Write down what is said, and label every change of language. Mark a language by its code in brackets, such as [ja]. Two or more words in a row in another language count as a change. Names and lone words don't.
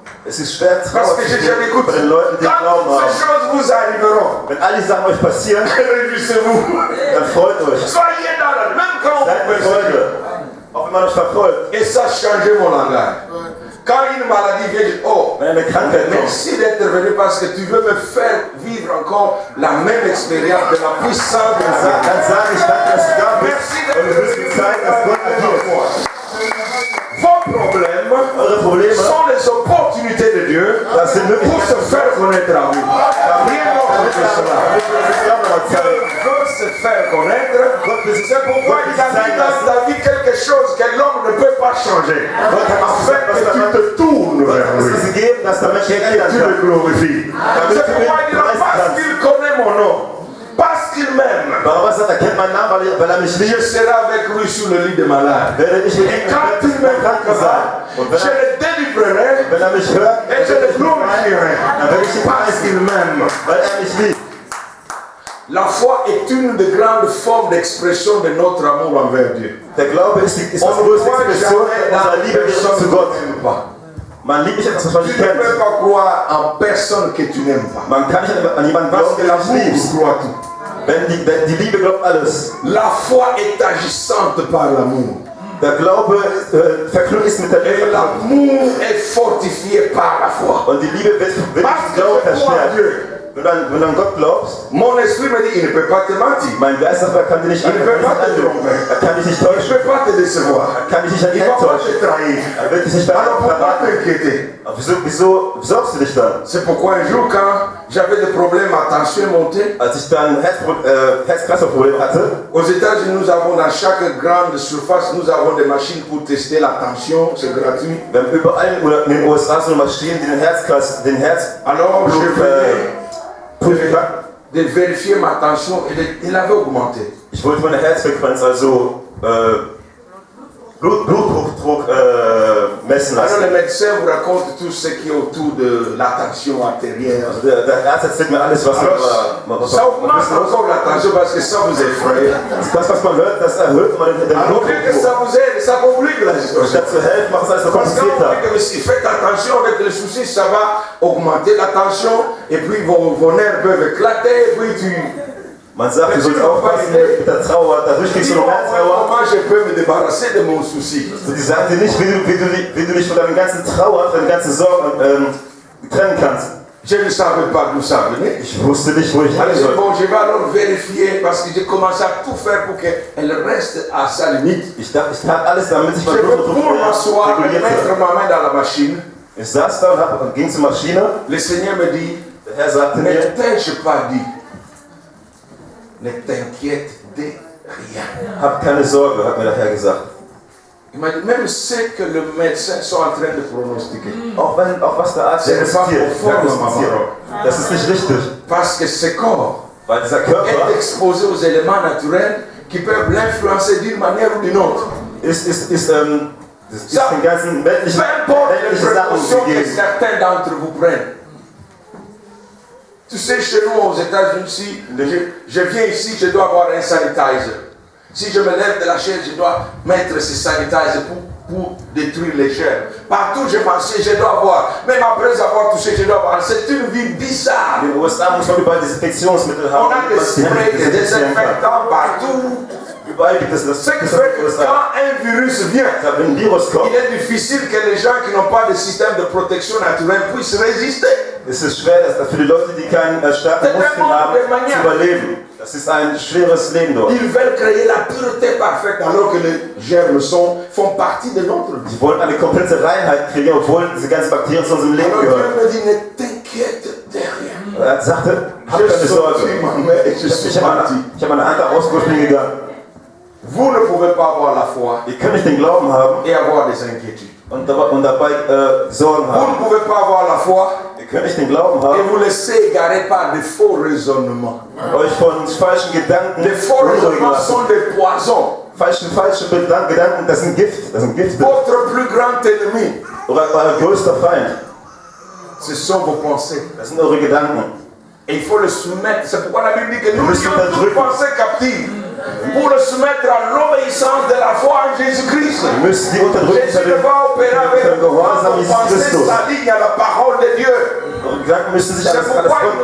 [de] Es ist schwer, [fr] Parce [de] Trauer [fr] que [de] zu [fr] je [de] spüren [fr] l'écoute. [de] bei den Leuten, die Glauben [fr] Quand [de] haben. [fr] ces choses vous arriveront, [de] Wenn all die Sachen euch passieren, [fr] réjouissez-vous. [de] dann freut euch. [fr] Soyez dans la même quand [de] Seid [fr] vous [de] mit [fr] persécute. [de] Freude. Auch wenn man euch verfolgt. [fr] Et ça change mon langage. Quand une maladie vient, je dis, oh, [de] Wenn eine Krankheit kommt, [fr] merci d'être venu parce que tu veux me faire vivre encore la même expérience de la puissance de Dieu. [de] dann sage ich danke, dass du da bist. [fr] Merci [de] Und du willst mir zeigen, dass Gott agiert. [fr] Vos problèmes [de] Eure Probleme, [fr] sont les opportunités de Dieu [de] das sind [fr] pour [de] Möglichkeiten, [fr] se faire connaître à vous. Rien d'autre que cela. [de] damit wir uns Glauben nochmal [fr] Dieu [de] zeigen. [fr] veut se faire connaître. [de] Gott will [fr] C'est pourquoi il a mis dans ta vie quelque chose que l'homme ne peut pas changer. Afin que tu te tournes [de] Gott [fr] vers [de] hat es [fr] lui. [de] uns gegeben, dass der Mensch sich [fr] Et [de] ändern [fr] tu le [de] kann. [fr] glorifies. C'est pourquoi il dit là, parce qu'il connaît mon nom, parce qu'il m'aime, [de] Warum sagt er, kennt meinen Namen, weil er mich [fr] je [de] liebt? [fr] serai avec lui sur le lit des malades. [de] Werde ich mit [fr] Et [de] ihm [fr] quand il me [de] kranken sein. Und [fr] je le délivrerai [de] wenn er mich hört, [fr] et je le glorifierai. [de] dann werde ich ihn [fr] Parce [de] preisen, [fr] qu'il m'aime. [de] weil er mich liebt. [fr] La foi est une des grandes formes d'expression de notre amour envers Dieu. [de] Der Glaube ist das [fr] On ne [de] größte [fr] croit [de] Expression [fr] jamais dans [de] unserer Liebe [fr] personne [de] zu [fr] que [de] Gott. [fr] tu n'aimes pas. [de] Man liebt nicht etwas, was man [fr] Tu [de] nicht [fr] ne [de] kennt. [fr] peux pas croire en personne que tu n'aimes pas. [de] Man kann nicht an jemanden [fr] Parce [de] glauben, [fr] que [de] der du nicht [fr] l'amour [de] liebst. [fr] croit tout. [de] Wenn die Liebe glaubt alles. [fr] La foi est agissante par l'amour. [de] Der Glaube verknüpft ist mit der [fr] Et [de] Liebe. [fr] l'amour est fortifié par la foi. [de] Und die Liebe wird mit [fr] Parce que [de] dem Glauben [fr] je crois en [de] verstärkt. [fr] Dieu. [de] Wenn du an Gott glaubst, [fr] Mon esprit me dit, il ne peut pas te mentir. [de] mein Geist sagt, er kann dich nicht [fr] Il ne peut pas te [de] anlügen. [fr] tromper. [de] Er kann dich nicht [fr] Il ne [de] täuschen. [fr] peut pas te décevoir. [de] Er kann dich nicht an [fr] Il [de] ihn [fr] ne va pas [de] enttäuschen. [fr] te trahir. [de] Er wird dich nicht [fr] Alors pourquoi [de] verraten. [fr] t'inquiéter? [de] Aber wieso sorgst du dich dann? [fr] C'est pourquoi un jour, quand j'avais des problèmes, ma tension est montée. [de] Als ich dann Herz-Kreislauf-Probleme hatte, [fr] Aux États-Unis, nous avons dans chaque grande surface, nous avons des machines pour tester la tension, c'est gratuit. [de] wir haben überall in den USA so Maschinen, die den Herz [fr] Alors je venais [de] prüfen. [fr] de vérifier ma tension et il avait augmenté. [de] Ich wollte meine Herzfrequenz, also Blutdruck messen [fr] Alors [de] lassen. [fr] le médecin vous raconte tout ce qui est autour de la tension artérielle. [de] Also der Arzt erzählt mir alles, was [fr] Alors, ça augmente encore la tension parce que ça vous effraie. [de] das, was man hört, das erhöht man den [fr] Alors que [de] Blutdruck. [fr] ça vous aide, ça complique la situation. [de] Statt zu helfen, macht es alles noch [fr] Parce que quand on [de] komplizierter. [fr] dit que si faites attention avec les soucis, ça va augmenter la tension et puis vos nerfs peuvent éclater et puis tu... [de] Man sagt, du sollst aufpassen mit der Trauer, dadurch kriegst du noch mehr Trauer. [fr] Comment je peux me débarrasser de mon souci? [de] So, die sagen dir nicht, wie du dich von deinen ganzen Trauer, von deinen ganzen Sorgen trennen kannst. [fr] Je ne savais pas d'où ça venait. [de] Ich wusste nicht, wo ich hin [fr] Alors [de] soll. [fr] bon, je vais alors vérifier parce que j'ai commencé à tout faire pour qu'elle reste à sa limite. [de] Ich tat alles, damit ich [fr] Je [de] meinen [fr] veux [de] Blutdruck [fr] pour m'asseoir et [de] reguliert [fr] mettre [de] habe. [fr] ma main dans la machine. [de] Ich saß da und ging zur Maschine. [fr] Le Seigneur me dit, [de] Der Herr sagte [fr] ne [de] mir, [fr] t'ai-je pas dit, ne t'inquiète de rien. [de] hab keine Sorge, hat mir der Herr gesagt. [fr] Il m'a dit, même ce que les médecins sont en train de pronostiquer. [de] Auch was der Arzt [fr] C'est pas [de] diagnostiziert, [fr] conforme, [de] das ist nicht richtig. [fr] Parce que ce corps [de] Weil dieser Körper [fr] est exposé aux éléments naturels qui peuvent l'influencer d'une manière ou d'une autre. [de] ist den ganzen [fr] Peu [de] weltlichen [fr] importe les [de] Sachen [fr] précautions que [de] gegeben. [fr] certains d'entre vous prennent. Tu sais, chez nous aux États-Unis, si je viens ici, je dois avoir un sanitizer. Si je me lève de la chaise, je dois mettre ce sanitizer pour détruire les germes. Partout où je m'assieds, je dois avoir. Même après avoir touché, je dois avoir. C'est une vie bizarre. [de] In den USA muss man überall Desinfektionsmittel haben. [fr] On a des sprays, des désinfectants partout. [de] Überall gibt es das. [fr] Ce qui fait que quand un virus vient, [de] Wenn ein Virus kommt, [fr] il est difficile que les gens qui n'ont pas de système de protection naturelle puissent résister. [de] ist es schwer, dass für die Leute, die keinen starken Muskeln haben, zu überleben. Das ist ein schweres Leben dort. [fr] Ils veulent créer la pureté parfaite alors que les germes font partie de notre vie. [de] Sie wollen eine komplette Reinheit kriegen, obwohl diese ganzen Bakterien zu unserem Leben [fr] Alors Dieu [de] gehören. [fr] me dit, ne t'inquiète de rien. [de] Er sagte, hab keine Sorge. Ich habe meine Hand rausgeholt und bin gegangen. [fr] Vous ne pouvez pas avoir la foi [de] Ihr könnt nicht den Glauben haben [fr] et avoir des inquiétudes. [de] und dabei Sorgen [fr] Vous [de] haben. [fr] ne pouvez pas avoir la foi [de] Ihr könnt nicht den Glauben [fr] et [de] haben, [fr] vous laisser égarer par de faux raisonnements. [de] euch von falschen Gedanken [fr] Les faux [de] beunruhigen [fr] raisonnements [de] lassen. [fr] sont des poisons. [de] Falsche Gedanken, das sind Gift, das sind Gifte. [fr] Votre plus grand ennemi, [de] Euer größter Feind, [fr] ce sont vos pensées. [de] das sind eure Gedanken. [fr] Et il faut le soumettre. C'est pourquoi la Bible dit que nous Nous sommes lions toute [de] drücken. [fr] pensée captive pour le soumettre à l'obéissance de la foi en Jésus-Christ. [de] Ihr müsst die unterdrücken [fr] Jésus ne va opérer avec [de] für den [fr] vous. [de] Gehorsam [fr] Vos [de] Jesus [fr] pensées [de] Christus. [fr] s'alignent à la parole de Dieu. [de] Eure Gedanken müssen sich [fr] C'est [de] an das [fr] pourquoi il